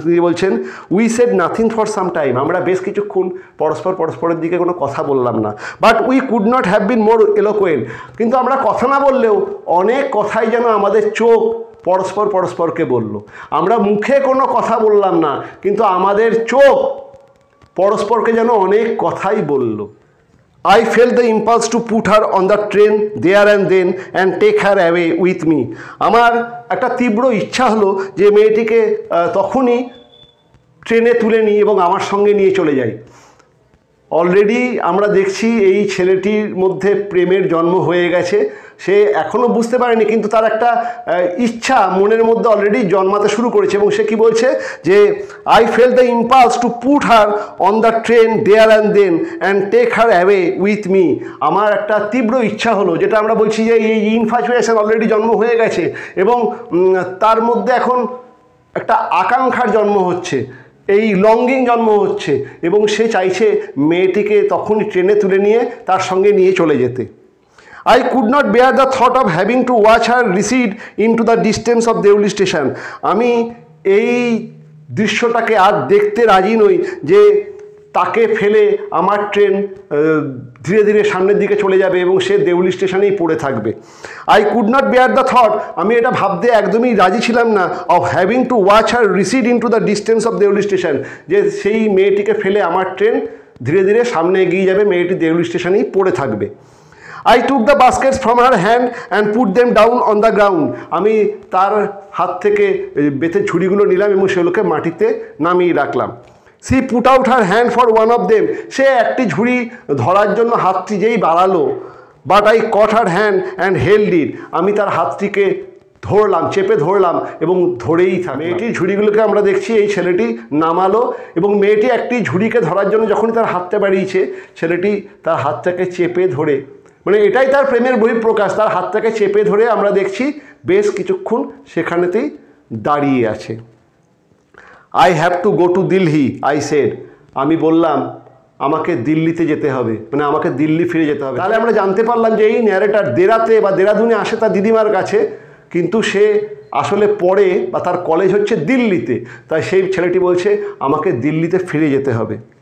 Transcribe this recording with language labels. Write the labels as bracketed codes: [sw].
[bn] তিনি বলছেন [en] We said nothing for some time. [bn] আমরা বেশ কিছুক্ষণ পরস্পরের দিকে কোনো কথা বললাম না। [en] But we could not have been more eloquent. [bn] কিন্তু আমরা কথা না বললেও অনেক কথাই যেন আমাদের চোখ পরস্পরকে বলল। আমরা মুখে কোনো কথা বললাম না, কিন্তু আমাদের চোখ পরস্পরকে যেন অনেক কথাই বলল। [en] I felt the impulse to put her on the train there and then and take her away with me. [bn] আমার একটা তীব্র ইচ্ছা হলো যে মেয়েটিকে তখনই ট্রেনে তুলে নিই এবং আমার সঙ্গে নিয়ে চলে যাই। অলরেডি আমরা দেখছি এই ছেলেটির মধ্যে প্রেমের জন্ম হয়ে গেছে। সে এখনও বুঝতে পারেনি, কিন্তু তার একটা ইচ্ছা মনের মধ্যে অলরেডি জন্মাতে শুরু করেছে। এবং সে কি বলছে যে [en] I felt the impulse to put her on the train there and then and take her away with me. [bn] আমার একটা তীব্র ইচ্ছা হলো, যেটা আমরা বলছি যে এই ইনফ্যাচুয়েশন অলরেডি জন্ম হয়ে গেছে এবং তার মধ্যে এখন একটা আকাঙ্ক্ষার জন্ম হচ্ছে, এই লঙ্গিং জন্ম হচ্ছে এবং সে চাইছে মেয়েটিকে তখনই ট্রেনে তুলে নিয়ে তার সঙ্গে নিয়ে চলে যেতে। [en] I could not bear the thought of having to watch her recede into the distance of Deoli station. [bn] আমি এই দৃশ্যটাকে আর দেখতে রাজি নই যে তাকে ফেলে আমার ট্রেন ধীরে ধীরে সামনের দিকে চলে যাবে এবং সে দেউলি স্টেশনেই পড়ে থাকবে। [en] I could not bear the thought. [bn] আমি এটা ভাবতে একদমই রাজি ছিলাম না [en] of having to watch her recede into the distance of Deoli station, [bn] যে সেই মেয়েটিকে ফেলে আমার ট্রেন ধীরে ধীরে সামনে এগিয়ে যাবে, মেয়েটি দেউলি স্টেশনেই পড়ে থাকবে। [en] I took the baskets from her hand and put them down on the ground. [bn] আমি তার হাত থেকে বেতের ঝুড়িগুলো নিলাম এবং সেগুলোকে মাটিতে নামিয়ে রাখলাম। [en] She put out her hand for one of them. [bn] সে একটি ঝুড়ি ধরার জন্য হাতটি যেই বাড়ালো, [en] but I caught her hand and held it. [bn] আমি তার হাতটিকে ধরলাম, চেপে ধরলাম এবং ধরেই থাকলাম। মেয়েটির ঝুড়িগুলোকে আমরা দেখছি এই ছেলেটি নামালো এবং মেয়েটি একটি ঝুড়িকে ধরার জন্য যখনই তার হাতটা বাড়িয়েছে, ছেলেটি তার হাতটাকে চেপে ধরে, মানে এটাই তার প্রেমের বহিঃপ্রকাশ, তার হাতটাকে চেপে ধরে আমরা দেখছি বেশ কিছুক্ষণ সেখানেতেই দাঁড়িয়ে আছে। [en] I have to go to Delhi, I said. [bn] আমি বললাম আমাকে দিল্লিতে যেতে হবে, মানে আমাকে দিল্লি ফিরে যেতে হবে। তাহলে আমরা জানতে পারলাম যে এই ন্যারেটার দেরাতে বা দেরাদুনে আসে তার দিদিমার কাছে, কিন্তু সে আসলে পড়ে বা তার কলেজ হচ্ছে দিল্লিতে, তাই সেই ছেলেটি বলছে আমাকে দিল্লিতে ফিরে যেতে হবে।